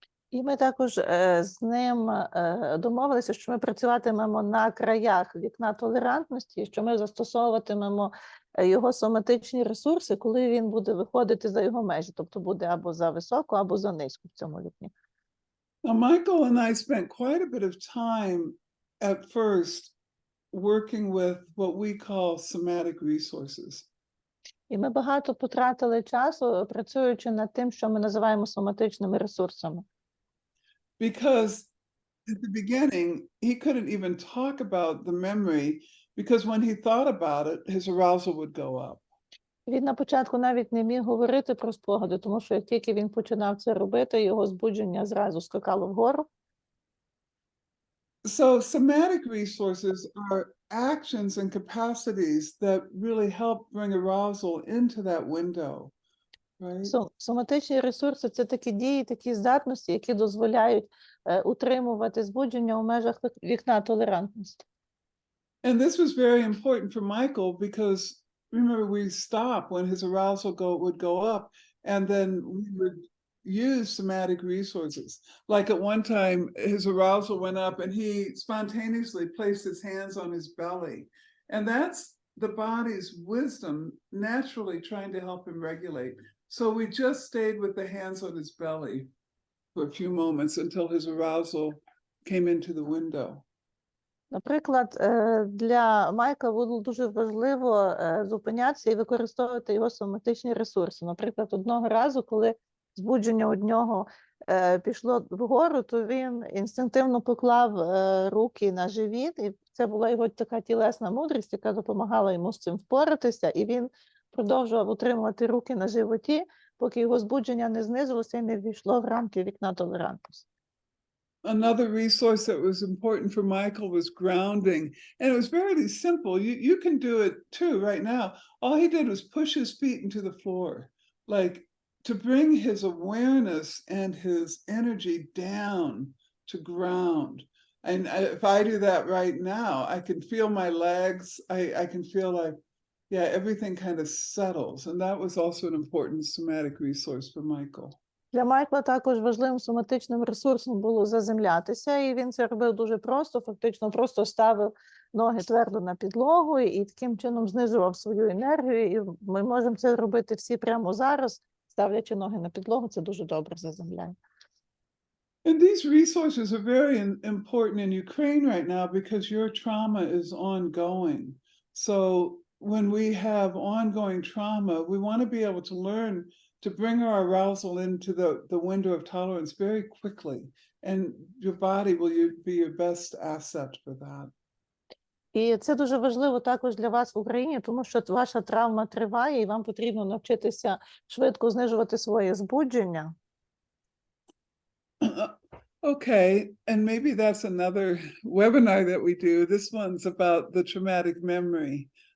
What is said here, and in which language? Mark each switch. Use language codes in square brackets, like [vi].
[uk] І ми також з ним домовилися, що ми працюватимемо на краях вікна толерантності, що ми застосовуватимемо його соматичні ресурси, коли він буде виходити за його межі, тобто буде або за високо, або за низько в цьому вікні. [en] Now, Michael and I spent quite a bit of time at first working with what we call somatic resources. [uk] І ми багато потратили часу, працюючи над тим, що ми називаємо соматичними ресурсами. [en] Because at the beginning, he couldn't even talk about the memory because when he thought about it, his arousal would go up. [uk] Він на початку навіть не міг говорити про спогади, тому що як тільки він починав це робити, його збудження зразу скакало вгору. [en] So somatic resources are actions and capacities that really help bring arousal into that window, right? [uk] Соматичні ресурси – це такі дії, такі здатності, які дозволяють утримувати збудження у межах вікна толерантності. [en] And this was very important for Michael because remember we stop when his arousal would go up, and then we would use somatic resources. Like at one time, his arousal went up and he spontaneously placed his hands on his belly. And that's the body's wisdom naturally trying to help him regulate. So we just stayed with the hands on his belly for a few moments until his arousal came into the window. [uk] Наприклад, для Майка було дуже важливо зупинятися і використовувати його соматичні ресурси. Наприклад, одного разу, коли збудження у нього пішло вгору, то він інстинктивно поклав руки на живіт, і це була його така тілесна мудрість, яка допомагала йому з цим впоратися, і він продовжував утримувати руки на животі, поки його збудження не знизилося і не ввійшло в рамки вікна толерантності. [en] Another resource that was important for Michael was grounding. And it was very simple. You can do it too right now. All he did was push his feet into the floor, like to bring his awareness and his energy down to ground. And if I do that right now, I can feel my legs. I can feel like, yeah, everything kind of settles. And that was also an important somatic resource for Michael. [uk] Для Майкла також важливим соматичним ресурсом було заземлятися, і він це робив дуже просто, фактично просто ставив ноги твердо на підлогу і таким чином знижував свою енергію, і ми можемо це робити всі прямо зараз, ставлячи ноги на підлогу, це дуже добре заземляє. [en] And these resources are very important in Ukraine right now because your trauma is ongoing. So when we have ongoing trauma, we want to be able to learn to bring our arousal into the window of tolerance very quickly. And your body will be your best asset for that. [uk] І це дуже важливо також для вас в Україні, тому що ваша травма триває, і вам потрібно навчитися швидко знижувати своє збудження. [en] Okay, and maybe that's another webinar that we do. This one's about the traumatic memory.